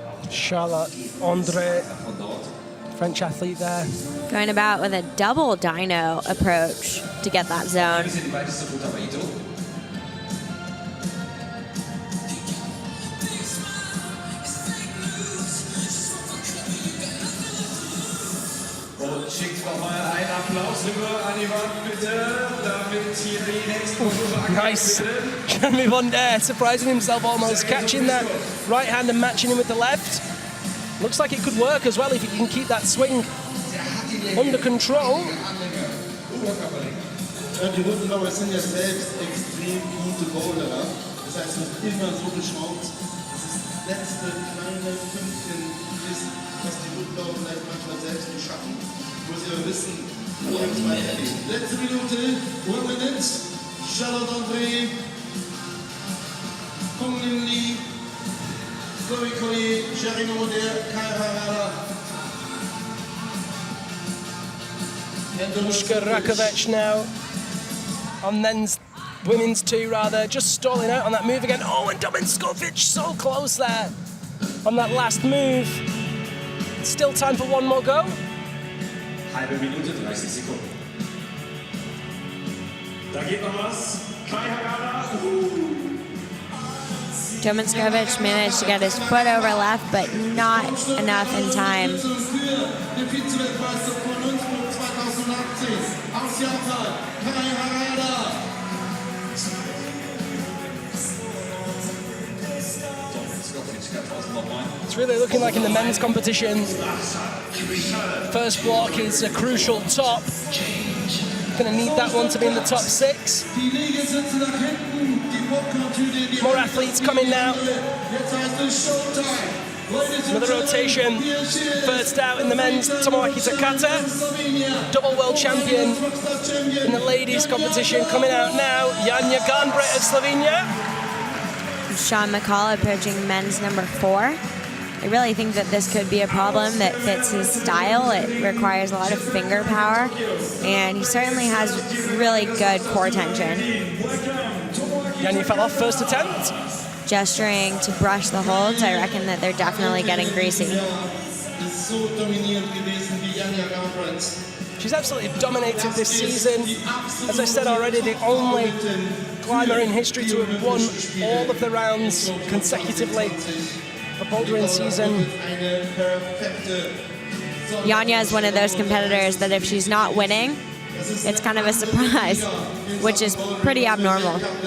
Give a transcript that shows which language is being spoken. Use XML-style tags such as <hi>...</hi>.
<en>Charlotte André, French athlete there. Going about with a double dyno approach to get that zone.</en> <de>Die weiteste Route bei Ito. Und schickt nochmal einen Applaus rüber an die Wand, bitte, damit hier die nächsten Versuche</de> <en>Nice. Jeremy Vondair surprising himself, almost catching that right hand and matching him with the left. Looks like it could work as well if he can keep that swing under control.</en> <de>Ja, die Rückenbauer sind ja selbst extrem gute Boulderer. Das heißt, es wird immer so geschraubt, dass das letzte kleine Pünktchen ist, was die Rückenbauer vielleicht manchmal selbst nicht schaffen. Muss ihr aber wissen, wo es weitergeht. Letzte Minute,</de> <en>1 minute.</en> <de>Charlotte André, Hung Ying Lee, Chloe Collier, Jeremy Mollet, Kai Harada.</de> <en>Luska Rakovic now on women's 2 rather, just stalling out on that move again. Oh, and Dominskovic so close there on that last move. Still time for one more go.</en> <de>Halbe Minute, 30 Sekunden. Da geht noch was. Kai Harada.</de> <en>Dominskovic managed to get his foot over left, but not enough in time.</en> <de>Der Vize-Weltmeister von Innsbruck 2018 aus Japan, Kai Harada.</de> <en>It's really looking like in the men's competition, first block is a crucial top. Going to need that one to be in the top 6.</en> <de>Die Liegestütze nach hinten, die Popcorn-Tüte in die</de> <en>More athletes coming now.</en> <de>Jetzt heißt es Showtime.</de> <en>Another rotation. First out in the men's, Tomoaki Takata, double world champion in the ladies competition. Coming out now, Janja Garnbret of Slovenia. Sean McCall approaching men's number 4. I really think that this could be a problem that fits his style. It requires a lot of finger power, and he certainly has really good core tension. Janja fell off first attempt. Gesturing to brush the holds, I reckon that they're definitely getting greasy.</en> <de>Ist so dominierend gewesen wie Janja Garnbret.</de> <en>She's absolutely dominated this season. As I said already, the only climber in history to have won all of the rounds consecutively the bouldering season. Janja is one of those competitors that if she's not winning, it's kind of a surprise, which is pretty abnormal.</en>